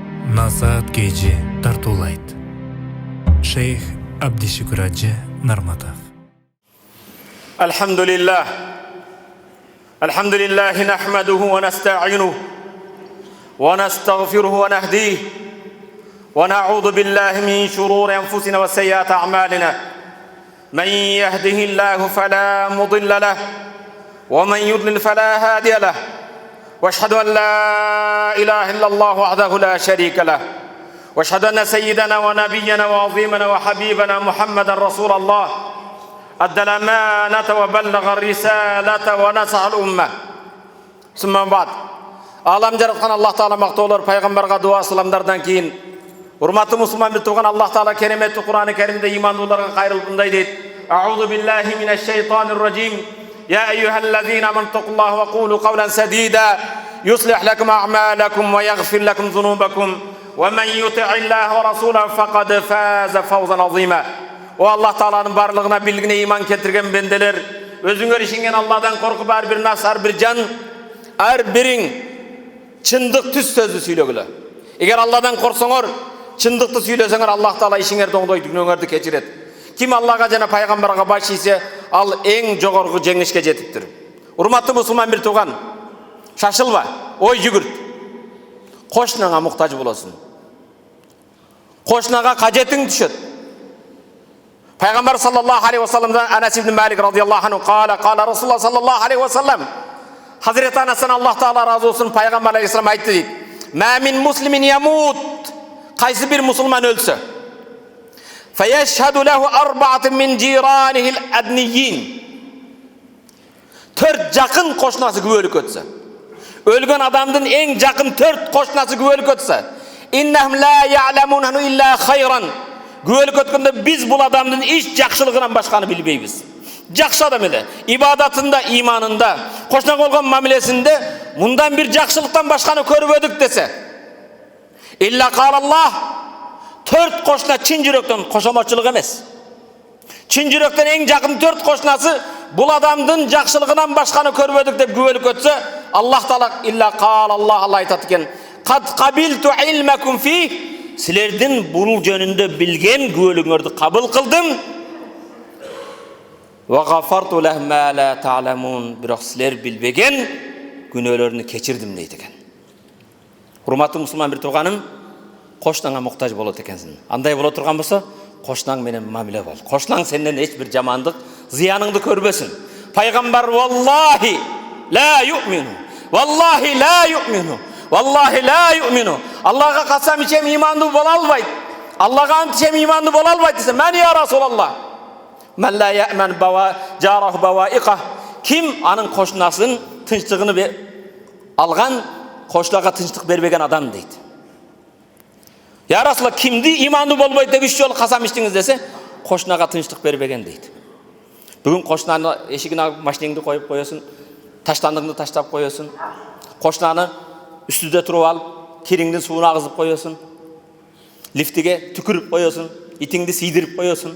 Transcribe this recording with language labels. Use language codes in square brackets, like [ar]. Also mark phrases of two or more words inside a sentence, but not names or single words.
[ky] Насаат кечи тартуулайт. Шейх Абдишукур Ажы Нарматов. [ar] الحمد لله نحمده ونستعينه ونستغفره ونهديه ونعوذ بالله من شرور أنفسنا وسيئات أعمالنا. من يهده الله فلا مضل له ومن يضلل فلا هادي له. واشهد ان لا اله الا الله وحده لا شريك له واشهد ان سيدنا ونبينا وعظيمنا وحبيبنا محمدا رسول الله ادى الامانه وبلغ الرساله ونصح الامه ثم بعد [ky] алам жараткан Аллах Таала мактоолор пайгамбарга дуа саламдардан кийин урматтуу мусулман бир тууган Аллах Таала кереметтүү Кур'ан-ы Керимде имандууларга кайрылып мындай дейт: [ar] أعوذ بالله من الشيطان الرجيم. يا أيها الذين آمنوا اتقوا الله وقولوا قولا سديدا يصلح لكم أعمالكم ويغفر لكم ذنوبكم ومن يطع الله ورسوله فقد فاز فوزا عظيما. والله تعالى [ky] барлыгына билгине иман келтирген бенделер, өзүңөр ишенген Алладан коркуп ар бир нас, ар бир жан, ар бириң чындык түз сөздү сүйлөгүлө. Эгер Алладан корксоңор, чындыкты сүйлөсөңөр, Аллах Таала ишиңерди оңдойт, күнөөңөрдү кечирет. Ким Аллага жана пайгамбарга баш ийсе, ал эң жогорку жеңишке жетиптир. Урматтуу мусулман бир тууган, шашылба, ой жүгүрт. Кошунаңа муктаж болосуң. Кошунага кажетиң түшөт. [ar] Пайгамбар صلى الله عليه وسلم أنس بن مالك رضي الله عنه قال رسول الله صلى الله عليه وسلم. [ky] Хазрет Анастан Аллах Таала разы болсун, пайгамбар алейхиссалам айтты дейт: [ar] "ما من مسلم يموت", [ky] кайсы бир мусулман өлсө, [ar] فَيَشْهَدُ لَهُ أَرْبَعَةٌ مِنْ جِيرَانِهِ الْأَدْنِيِّينَ. [ky] 4 жақын қошнасы күбөлүк өтсө. Өлгөн адамдын эң жақын 4 қошнасы күбөлүк өтсө. [ar] إِنَّهُمْ لَا يَعْلَمُونَ إِلَّا خَيْرًا. [ky] Күбөлүк өткөндө биз бул адамдын иш жакшылыгынан башканы билбейбиз. Жакшы адам эле, ибадатында, иманында, кошнага болгон мамилесинде мындан бир жакшылыктан башканы көрбөдүк десе. [ar] إِلَّا قَالَ اللَّهُ. [ky] 4 кошна чын жүрөктөн, кошомочулук эмес. Чын жүрөктөн эң жакын 4 кошнасы бул адамдын жакшылыгынан башканы көрбөдүк деп күбөлүк өтсө, Аллах Таала [ar] إلا قال الله [ky] айтат экен: [ar] "قد قبلت علمكم في", [ky] силердин бул жөнүндө билген күбөлүгүңөрдү кабыл кылдым. [ar] "وغفرت لهم ما لا تعلمون", [ky] бирок силер билбеген күнөөлөрүнү кечирдим дейт экен. Урматтуу мусулман бир тууганым, кошнаңа муктаж болот экенсиң. Андай боло турган болсо, кошнаң менен мамиле бол. Кошнаң сенден эч бир жамандык, зыяныңды көрбөсүн. [ar] Пайгамбар والله لا يؤمن والله لا يؤمن والله لا يؤمن. [ky] Аллага касам ичем имандуу боло албайт. Аллага античем имандуу боло албайт десе, [ar] "من يا رسول الله من لا يأمن جاره بوائقه". [ky] Ким анын кошнасын тынчтыгын алган, кошнага тынчтык бербеген адам дейт. [ar] يا رسول الله, [ky] кимди имандуу болбойт деп 3 жолу касам иштиңиз десе, кошнага тынчтык бербеген дейт. Бүгүн кошнаны эшигине машинеңди коюп коесуң, таштандыгыңды таштап коесуң, кошнаны үстүдө туруп алып, кириңдин сууну агызып коесуң, лифтиге түкүрүп коесуң, итиңди сийдирип коесуң.